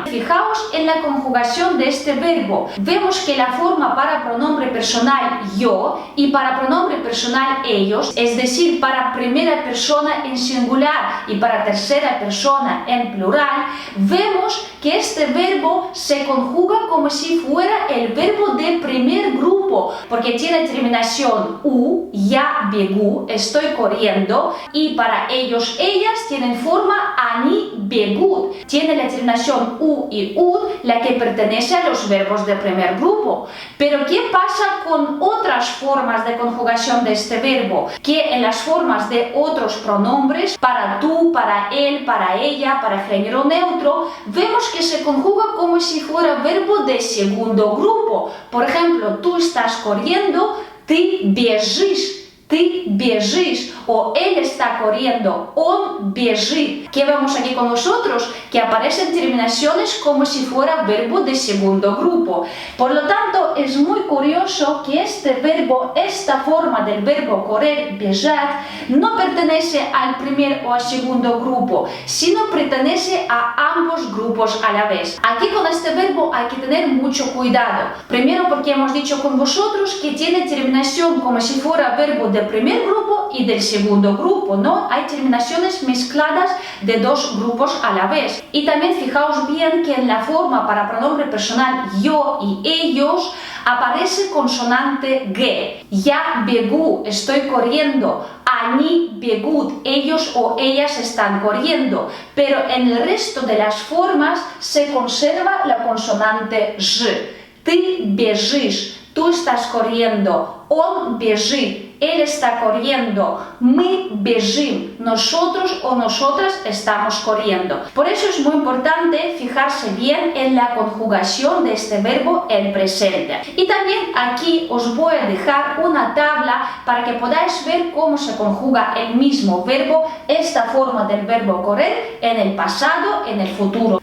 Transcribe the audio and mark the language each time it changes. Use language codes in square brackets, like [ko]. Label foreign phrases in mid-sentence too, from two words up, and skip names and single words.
[es] Fijaos en la conjugación de este verbo. Vemos que la forma para pronombre personal yo y para pronombre personal ellos, es decir, para primera persona en singular y para tercera persona en plural, vemos que este verbo se conjuga como si fuera el verbo de primer grupo, porque tiene terminación u, [ru] я бегу, [es] estoy corriendo, y para ellos, ellas tienen forma [ru] они бегут, [es] tiene la terminación u y ud, la que pertenece a los verbos de primer grupo. Pero ¿qué pasa con otras formas de conjugación de este verbo? Que en las formas de otros pronombres, para tú, para él, para ella, para género neutro, vemos que se conjuga como si fuera verbo de segundo grupo. Por ejemplo, tú estás corriendo, [ru] ты бежишь, [es] o él está corriendo, [ru] он бежит. [es] ¿Qué vemos aquí con nosotros? Que aparecen terminaciones como si fuera verbo de segundo grupo. Por lo tanto, es muy curioso que este verbo, esta forma del verbo correr, бежать, no pertenece al primer o al segundo grupo, sino pertenece a ambos grupos a la vez. Aquí con este verbo hay que tener mucho cuidado. Primero porque hemos dicho con vosotros que tiene terminación como si fuera verbo del primer grupo y del segundo grupo, ¿no? Hay terminaciones mezcladas de dos grupos a la vez. Y también fijaos bien que en la forma para pronombre personal yo y ellos aparece consonante g. [ru] Я бегу, [es] estoy corriendo. [ru] Они бегут, [es] ellos o ellas están corriendo. Pero en el resto de las formas se conserva la consonante ж. [ru] Ты бежишь, [es] tú estás corriendo. [ru] Он бежит. [es] Él está corriendo. [ru] Мы бежим. [es] Nosotros o nosotras estamos corriendo. Por eso es muy importante fijarse bien en la conjugación de este verbo en presente. Y también aquí os voy a dejar una tabla para que podáis ver cómo se conjuga el mismo verbo, esta forma del verbo correr, en el pasado, en el futuro.